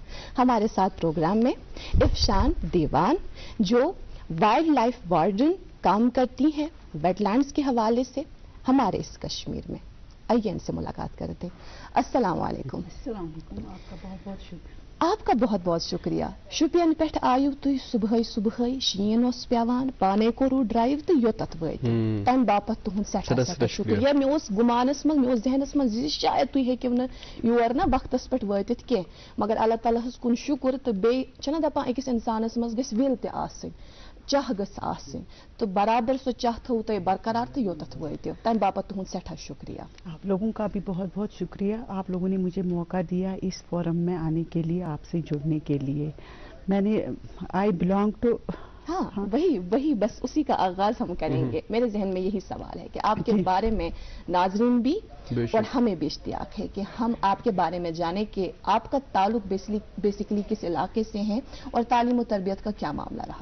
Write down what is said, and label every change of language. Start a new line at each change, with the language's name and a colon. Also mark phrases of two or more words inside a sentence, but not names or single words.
Urdu: ہمارے ساتھ پروگرام میں افشاں دیوان، جو
English: wildlife warden
Urdu: کام کرتی ہیں ویٹ لینڈز کے حوالے سے ہمارے اس کشمیر میں. آئیے ان سے ملاقات کرتے ہیں.
Arabic: السلام علیکم.
Urdu: آپ کا بہت بہت شکریہ.
Kashmiri: शुपियन पे आयु तुम सुबह सुबह शीन पेवान पाने कोरू ड्राइव तो योतत वत तम बापत तुहद सठा सठा शुक्रिया। मे गुमानस मज, मे जहनस मज शायद तुम हेकिव न योर ना वक्तस पे वतित कह, मगर अल्लाह ताला कुन शुक्र। तो बेना दपान अकिस इंसानस मज गस विल ते आसनी, चाह गस आसनी, तो बराबर सो चाह थो तो बरकरार तो योतत वत तम बापत तुहद सठा शुक्रिया।
Urdu: آپ لوگوں کا بھی بہت بہت شکریہ۔ آپ لوگوں نے مجھے موقع دیا اس فورم میں آنے کے لیے، آپ سے جڑنے کے لیے.
English: मैंने I belong to
Urdu: ہاں، وہی بس اسی کا آغاز ہم کریں گے. میرے ذہن میں یہی سوال ہے کہ آپ کے بارے میں ناظرین بھی اور ہمیں بھی اشتیاق ہے کہ ہم آپ کے بارے میں جانے کہ آپ کا تعلق بیسکلی کس علاقے سے ہے اور تعلیم اور تربیت کا کیا معاملہ رہا.